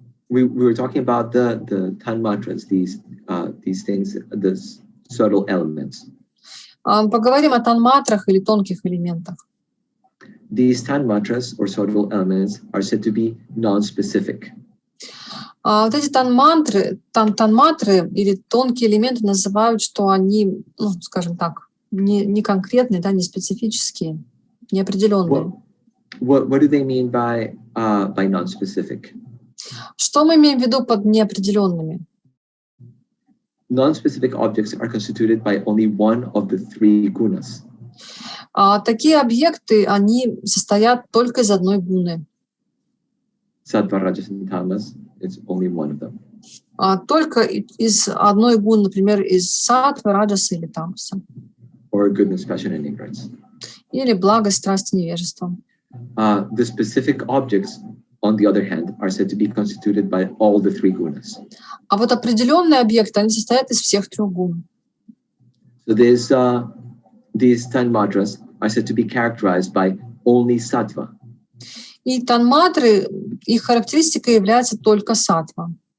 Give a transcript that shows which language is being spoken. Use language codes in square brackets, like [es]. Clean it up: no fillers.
[en] We were talking about the tан-матры, these things, the subtle elements. [ru] Поговорим о тан-матрах или тонких элементах. [en] These tан-матры or subtle elements are said to be non-specific. [ru] Вот эти тан-матры или тонкие элементы называют, что они, скажем так, не конкретные, да, не специфические, неопределенные. [en] What do they mean by non-specific? [ru] Что мы имеем в виду под неопределенными? [en] Non-specific objects are constituted by only one of the 3 gunas. [ru] Такие объекты, они состоят только из одной гуны. [en] Sattva, rajas, and tamas, it's only one of them. [ru] Только из одной гуны, например, из саттвы, раджаса или тамаса. [en] Or goodness, passion, and ignorance. [ru] Или благость, страсть, невежество. [en] The specific objects, on the other hand, are said to be constituted by all the 3 gunas. [ru] А вот определенные объекты, они состоят из всех 3 гун. [en] So these tан-матras are said to be characterized by only sattva. [ru] И тан-матры, их характеристикой является только саттва.